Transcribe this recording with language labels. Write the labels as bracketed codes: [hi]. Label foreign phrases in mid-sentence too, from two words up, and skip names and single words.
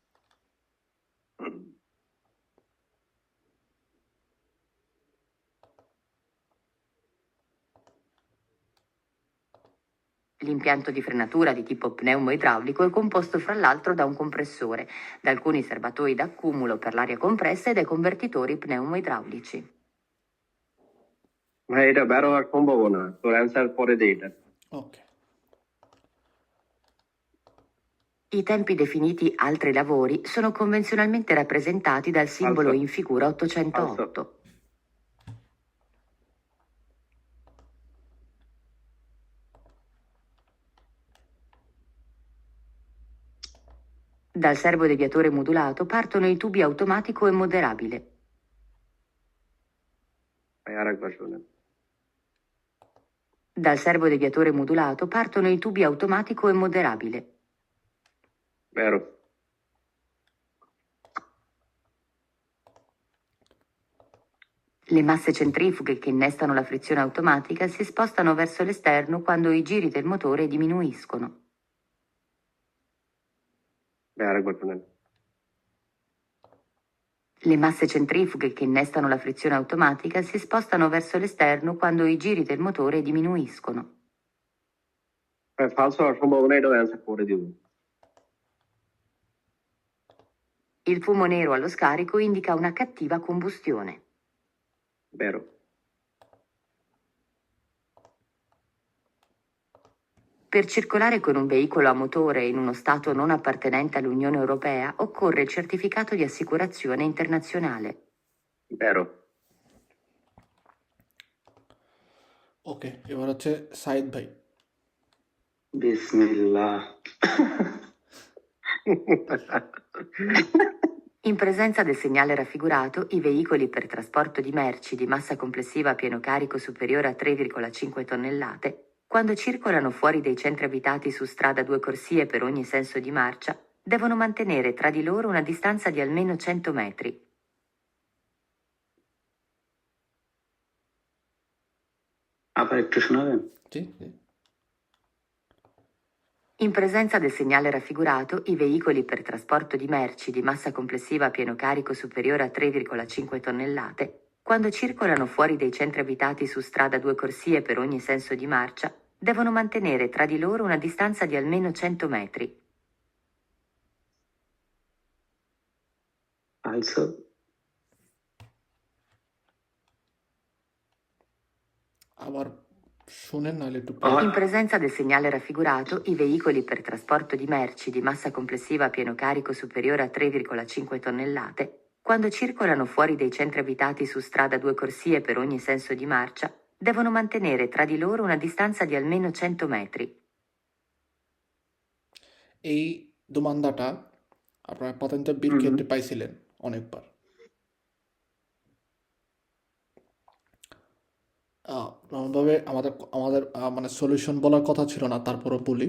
[it] L'impianto di frenatura di tipo pneumo-idraulico è composto fra l'altro da un compressore, da alcuni serbatoi d'accumulo per l'aria compressa e dai convertitori pneumo-idraulici. [bn] ভাই এটা বের হওয়ার সম্ভাবনা, তোর অ্যান্সার পরে দে এটা। ওকে, [it] I tempi definiti altri lavori sono convenzionalmente rappresentati dal simbolo Falso. in figura 808. Falso. Dal servodeviatore modulato partono i tubi automatico e moderabile. [bn] ভাই আরেকবার শোনেন। [it] Dal servodeviatore modulato partono i tubi automatico e moderabile. Vero. Le masse centrifughe che innestano la frizione automatica si spostano verso l'esterno quando i giri del motore diminuiscono. [bn] ভাই আরেকবার শোনেন। [it] Le masse centrifughe che innestano la frizione automatica si spostano verso l'esterno quando i giri del motore diminuiscono. [bn] ভাই ফালস হওয়ার সম্ভাবনা, এটাও অ্যান্সার পরে দিব। [it] Il fumo nero allo scarico indica una cattiva combustione. Vero. Per circolare con un veicolo a motore in uno stato non appartenente all'Unione Europea occorre il certificato di assicurazione internazionale. Vero. [bn] ওকে, এবার হচ্ছে সাইদ ভাই। বিসমিল্লাহ। [it] In presenza del segnale raffigurato, i veicoli per trasporto di merci di massa complessiva a pieno carico superiore a 3,5 tonnellate, quando circolano fuori dai centri abitati su strada a 2 corsie per ogni senso di marcia, devono mantenere tra di loro una distanza di almeno 100 metri. [bn] আবার একটু শোনাবেন? জি জি। [it] In presenza del segnale raffigurato, i veicoli per trasporto di merci di massa complessiva a pieno carico superiore a 3,5 tonnellate, quando circolano fuori dai centri abitati su strada a 2 corsie per ogni senso di marcia, devono mantenere tra di loro una distanza di almeno 100 metri. Also, [bn] আবার শুনেন নাহলে একটু [it] In presenza del segnale raffigurato, i veicoli per trasporto di merci di massa complessiva a pieno carico superiore a 3,5 tonnellate, quando circolano fuori dai centri abitati su strada a 2 corsie per ogni senso di marcia, Devono mantenere tra di loro una distanza di almeno 100 metri. [bn] এই দোমান্দাটা আপনার পাতেন্টের বিল ক্ষেত্রে পাইছিলেন অনেকবার। নর্মালভাবে আমাদের আমাদের মানে সলিউশন বলার কথা ছিল না, তারপরও বলি।